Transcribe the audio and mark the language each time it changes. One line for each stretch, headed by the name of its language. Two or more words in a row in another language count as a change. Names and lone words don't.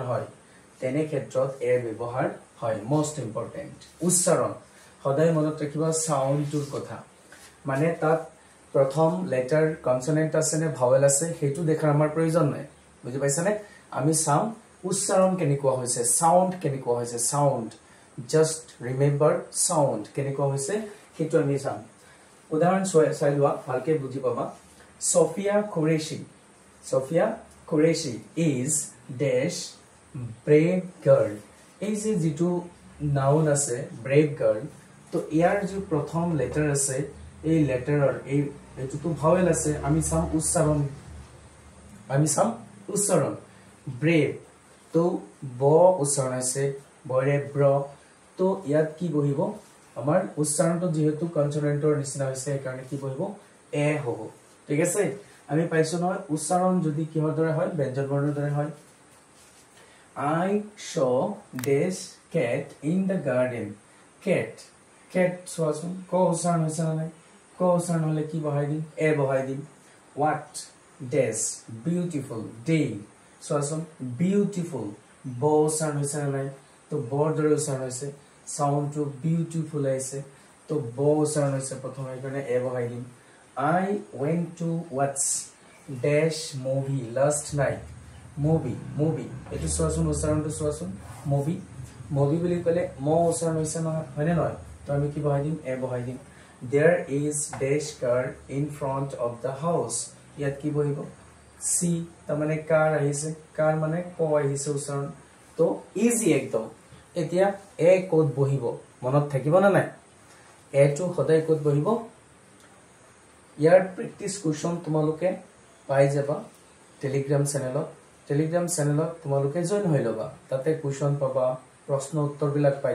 Assamese: হয় তেনে ক্ষেত্ৰত এ ব্যৱহাৰ হয়
English: most important
Assamese: উচ্চাৰণ সদায় মনত ৰাখিবা সাউন্ডৰ কথা মানে তাত প্ৰথম লেটাৰ কনসনেন্ট আছে নে ভাৱেল আছে হেতু দেখাৰ আমাৰ প্ৰয়োজন নাই বুজি পাইছানে আমি চাম উচ্চাৰণ কেনেকুৱা হৈছে সাউন্ড কেনেকুৱা হৈছে সাউন্ড
English: just remember
Assamese: সাউন্ড কেনেকুৱা হৈছে হেতু আমি চাম উদাহৰণ চাই লোৱা ভালকে বুজি পাবা Sophia
English: Qureshi is dash brave girl
Assamese: এই যে যেটো নাউন আছে
English: brave girl
Assamese: তো ইয়াৰ যে প্ৰথম লেটাৰ আছে এই লেটাৰৰ এই যেটো ভাৱেল আছে আমি চাম উচ্চাৰণ brave তো ব উচ্চাৰণ আছে বৰে ব্ৰ তো ইয়াত কি বহিব আমাৰ উচ্চাৰণটো যেহেতু কনসনেন্টৰ নিচিনা হৈছে কাৰণে কি বহিব এ হ'ব ঠিক আছে আমি পাইছো নহয় উচ্চাৰণ যদি কিহৰ দৰে হয় ব্যঞ্জন বৰ্ণৰ দৰে হয়
English: I saw this cat in the garden
Assamese: cat সোৱাচোন ক উচ্চাৰণ হৈছে না নাই ক উচ্চাৰণ হলে কি বহাই দিম এ বহাই দিম
English: what this beautiful day
Assamese: সোৱাচোন beautiful ব উচ্চাৰণ হৈছে না নাই তো বৰ দৰে উচ্চাৰণ হৈছে সাউন্ড টু বিউটিফুল আছে তো ব উচ্চাৰণ হৈছে প্ৰথমে কাৰণে এ বহাই দিম I
English: went to watch dash movie last night
Assamese: movie এটো সোৱাচোন উচ্চাৰণটো সোৱাচোন movie বুলি কলে ম উচ্চাৰণ হৈছে নহয় হয়নে নহয় তো আমি কি বহাই দিম এ বহাই দিম
English: there is dash car in front of the
Assamese: house ইয়াত কি বহিব সি তা মানে কাৰ আহিছে কাৰ মানে ক আহিছে উচ্চাৰণ তো ইজি একদম এতিয়া এ কোড বহিব মনত থাকিব না নাই এ টু সদায় কোড বহিব ইয়াৰ
English: practice question
Assamese: তোমালোকে পাই যাবা টেলিগ্ৰাম চেনেলত তোমালোকে জয়েন হৈ লবা তাতে কোৱেশ্চন পাবা প্ৰশ্ন উত্তৰ বিলাক পাই